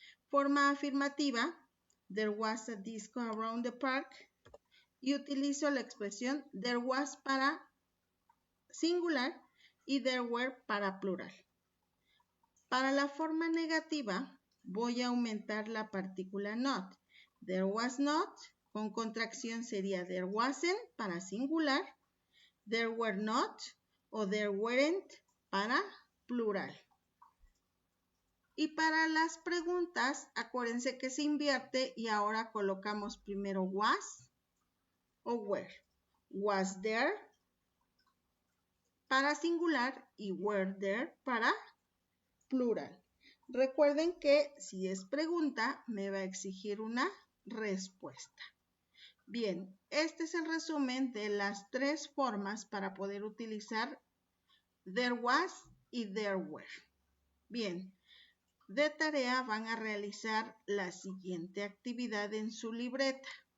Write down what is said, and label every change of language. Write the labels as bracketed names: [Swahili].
[Spanish] Forma afirmativa, [English] there was a disco around the park, [Spanish] y utilizo la expresión there was para singular y there were para plural. Para la forma negativa, voy a aumentar la partícula not. [English] There was not, con contracción sería there wasn't para singular, there were not o there weren't para plural. [Spanish] Y para las preguntas, acuérdense que se invierte y ahora colocamos primero was o were. Was there para singular y were there para plural. Recuerden que si es pregunta, me va a exigir una respuesta. Bien, este es el resumen de las tres formas para poder utilizar there was y there were. Bien, de tarea van a realizar la siguiente actividad en su libreta.